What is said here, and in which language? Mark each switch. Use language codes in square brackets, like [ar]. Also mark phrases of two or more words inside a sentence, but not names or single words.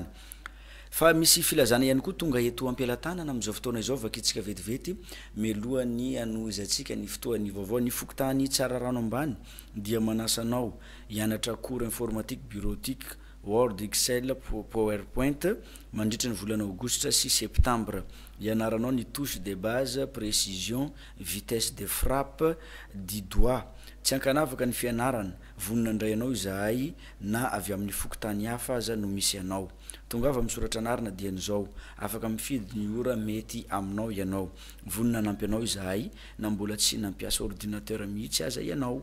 [mg] Fa misy filazana ihany koa tonga eto ampelantanana amin'izao fotoana izao vakitsika vetivety melohany anoizatsika ny fotoany vaovao ny fokotany tsara rano ambany dia manasanao hianatra [fr] cours informatique bureautique [mg] Word, Excel, PowerPoint mandritra ny volana Aogositra sy Septembre. Ianaranao ny [fr] touche de base, précision, vitesse de frappe, du doigt. [mg] Tsy ankanavaka ny fianarana, vonona indray ianao izahay na avy amin'ny fokotany hafa aza no misy ianao. Tongava misoratra anarana dia n'izao, afaka mifidy ny ora mety aminao ianao. Vonona nampy anao izahay na mbola tsy nampiasa ordinateur mihitsy aza ianao.